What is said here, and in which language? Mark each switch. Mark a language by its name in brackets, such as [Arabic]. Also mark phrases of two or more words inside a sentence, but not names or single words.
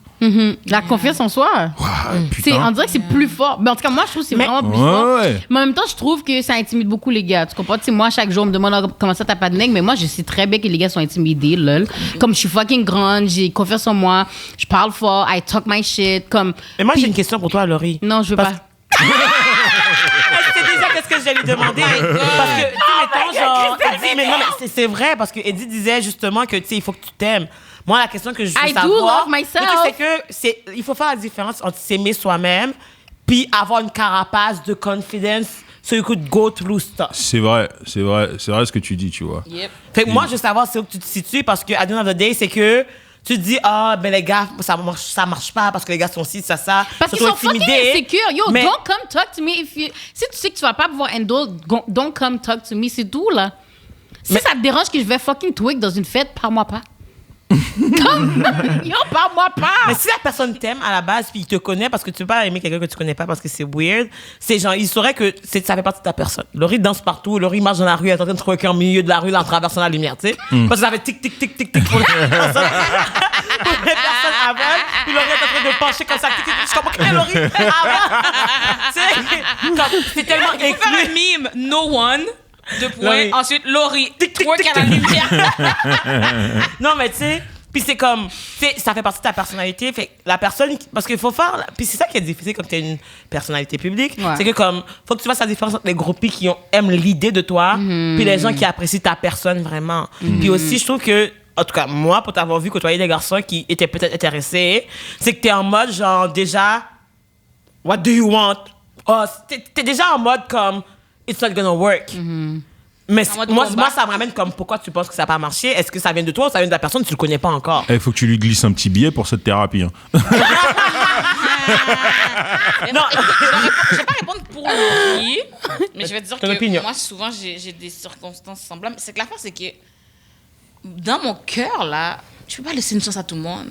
[French] La confiance en soi. Ouah, On putain. dirait que c'est plus fort. Mais en tout cas, moi, je trouve que c'est vraiment plus Ouais, fort. ouais. Mais en même temps, je trouve que ça intimide beaucoup les gars. Tu comprends? Tu sais, moi, chaque jour, on me demande comment ça, t'as pas de nègre. Mais moi, je sais très bien que les gars sont intimidés, lol. Comme je suis fucking grande, j'ai confiance en moi, je parle fort, [English] I talk my shit. [French] Comme. Mais moi, Puis- j'ai une question pour toi, Laurie. Non, je veux Parce- pas. C'est déjà qu'est-ce que j'allais demander. Parce que, tu sais, mettons, genre, Eddie, mais non, mais c'est vrai, parce que Eddie disait justement que, tu sais, il faut que tu t'aimes. Moi, la question que je veux [English] I do [French] savoir, [English] love myself. [French] c'est que il faut faire la différence entre s'aimer soi-même puis avoir une carapace de confidence [English] so you could go through stuff. [French] C'est vrai ce que tu dis, tu vois. [English] Yep. [French] Fait que moi, je veux savoir c'est où que tu te situes parce que, à [English] the end of the day, [French] c'est que tu te dis, ah, ben les gars, ça marche pas parce que les gars sont ci, ça. Parce qu'ils surtout sont fucking intimidés. insécures. Yo, Mais- [English] don't come talk to me if you... [French] Si tu sais que tu vas pas pouvoir handle, [English] don't come talk to me, [French] c'est tout, là. Si ça te dérange que je vais fucking twig dans une fête, parle-moi pas. Yo, parle-moi pas. Mais si la personne t'aime à la base puis il te connaît parce que tu peux pas aimer quelqu'un que tu connais pas parce que c'est weird, c'est genre, il saurait que ça fait partie de ta personne. Laurie danse partout, Laurie marche dans la rue, elle est en train de trouver qu'un milieu de la rue là, en traversant la lumière, tu sais. Parce que ça fait tic, tic, tic, tic, tic pour les personnes. Les personnes avant, puis Laurie est en train de pencher comme ça, tic, tic, tic. Je comprends que Laurie avant. Tu sais, comme, c'est tellement Il faut faire un inclus. mime, [English] no one, [French] deux points. Laurie. Ensuite, Laurie, twerk à la lumière. Non, mais tu sais, puis c'est comme, tu sais, ça fait partie de ta personnalité. Fait que la personne, parce qu'il faut faire, puis c'est ça qui est difficile quand tu es une personnalité publique, Ouais. c'est que comme, faut que tu fasses la différence entre les groupies qui aiment l'idée de toi, puis les gens qui apprécient ta personne vraiment. Puis aussi, je trouve que, en tout cas, moi, pour t'avoir vu côtoyer des garçons qui étaient peut-être intéressés, c'est que t'es en mode, genre, déjà, [English] what do you want? [French] Oh, t'es déjà en mode comme, [English] it's not gonna work. [French] Mais En mode moi, combat. ça me ramène comme pourquoi tu penses que ça n'a pas marché. Est-ce que ça vient de toi ou ça vient de la personne? Tu le connais pas encore. Il faut que tu lui glisses un petit billet pour cette thérapie. Hein. Non, je vais pas répondre pour Laurie, mais je vais te dire Ton que opinion. moi, souvent, j'ai des circonstances semblables. C'est que l'affaire, c'est que dans mon cœur, là, je peux pas laisser une chance à tout le monde.